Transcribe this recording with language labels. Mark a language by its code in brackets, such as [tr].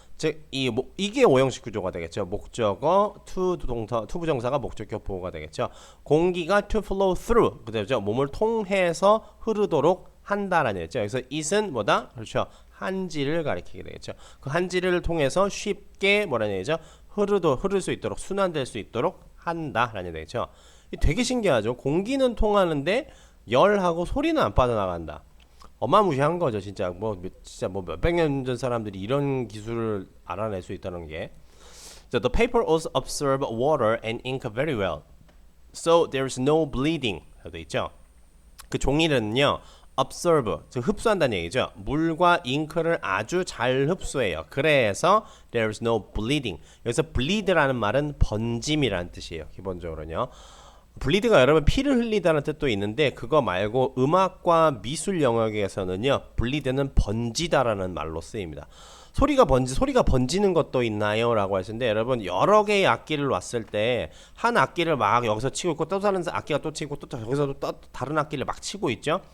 [ko] 즉 이게 5형식 구조가 되겠죠. 목적어 to 부정사가 목적격 보호가 되겠죠. 공기가 [en] to flow through [ko] 그죠. 몸을 통해서 흐르도록 한다라는 얘기죠. 그래서 it은 뭐다? 그렇죠. 한지를 가리키게 되겠죠. 그 한지를 통해서 쉽게 뭐라는 얘기죠? 흐를 수 있도록 순환될 수 있도록 한다라는 얘기죠. 되게 신기하죠. 공기는 통하는데 열하고 소리는 안 빠져나간다. 어마무시한 거죠, 진짜. 진짜 몇백 년 전 사람들이 이런 기술을 알아낼 수 있다는 게. [en] The paper also absorb water and ink very well. So there's no bleeding. [ko] 돼 있죠. 그 종이는요. absorb, 즉 흡수한다는 얘기죠. 물과 잉크를 아주 잘 흡수해요. [en] 그래서 there's no bleeding. [ko] 여기서 bleed라는 말은 번짐이라는 뜻이에요. 기본적으로는요. bleed가 여러분 피를 흘리다는 뜻도 있는데 그거 말고 음악과 미술 영역에서는요. bleed는 번지다라는 말로 쓰입니다. 소리가 번지는 것도 있나요? 라고 하시는데 여러분 여러 개의 악기를 놨을 때 한 악기를 막 여기서 치고 있고 또 다른 악기가 또 치고 또 여기서 또 다른 악기를 막 치고 있죠.